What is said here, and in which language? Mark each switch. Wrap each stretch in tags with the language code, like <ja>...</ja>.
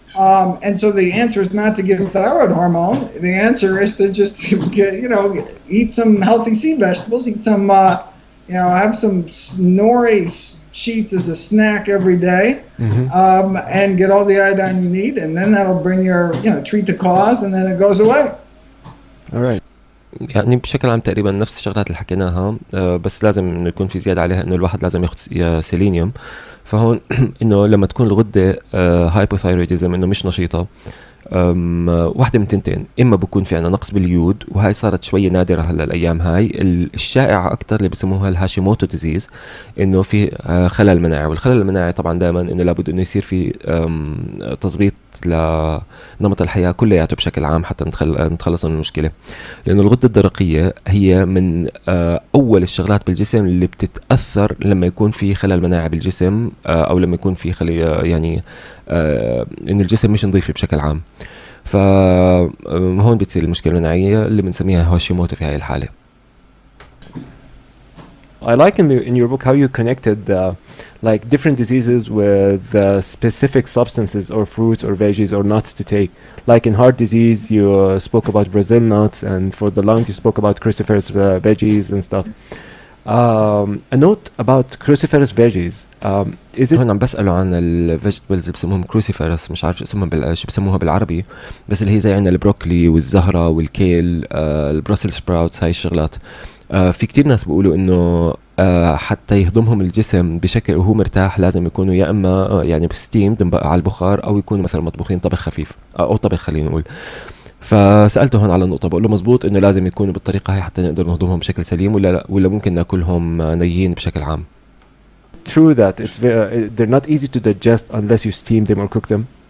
<en>And so the answer is not to give thyroid hormone. The answer is to just get, eat some healthy sea vegetables, eat some, have some nori sheets as a snack every day, and get all the iodine you need, and then that'll bring your, treat the cause, and then it goes away. All right.</en> <ar>يعني بشكل عام تقريبا نفس الشغلات اللي حكيناها، بس لازم انه يكون في زياده عليها انه الواحد لازم ياخذ سيلينيوم. فهون انه لما تكون الغده هايبوثايرويدزم انه مش نشيطه، واحدة من تنتين، إما بكون في عنا نقص باليود، وهاي صارت شوية نادرة هلا الأيام هاي. الشائعة أكتر اللي بسموها الهاشيموتو ديزيز، إنه في خلل مناعي، والخلل المناعي طبعا دائما إنه لابد إنه يصير في تظبيط لنمط الحياة كلياته بشكل عام حتى نتخلص من المشكلة. لأنه الغدة الدرقية هي من أول الشغلات بالجسم اللي بتتأثر لما يكون في خلل مناعي بالجسم، أو لما يكون في يعني إن الجسم مش نظيف بشكل عام. فهون بتصير المشكلة المناعية اللي بنسميها هاشيموتو في هاي الحالة.</ar> <en>I like in your book how you connected like different diseases with specific substances or fruits or veggies or nuts to take. Like in heart disease, you spoke about Brazil nuts, and for the lungs, you spoke about cruciferous veggies and stuff. A note about cruciferous veggies. Is it</en> <ar>هون عم بسأله عن الفيجيتابلز بسموهم cruciferous، مش عارف اسمهم شو بسموها بالعربي، بس اللي هي زي عنا البروكلي والزهرة والكيل، البروسل سبراوتس، هاي الشغلات. في كتير ناس بيقولوا انه حتى يهضمهم الجسم بشكل وهو مرتاح لازم يكونوا يا اما يعني بستيم على البخار، او يكونوا مثلا مطبوخين طبخ خفيف او طبخ خلينا نقول. فسألته هون على النقطة، بقول له مزبوط انه لازم يكونوا بالطريقة هاي حتى نقدر نهضمهم بشكل سليم، ولا ممكن ناكلهم نيين بشكل عام؟</ar> <en>true that they're not easy to digest unless you steam them or cook them?</en>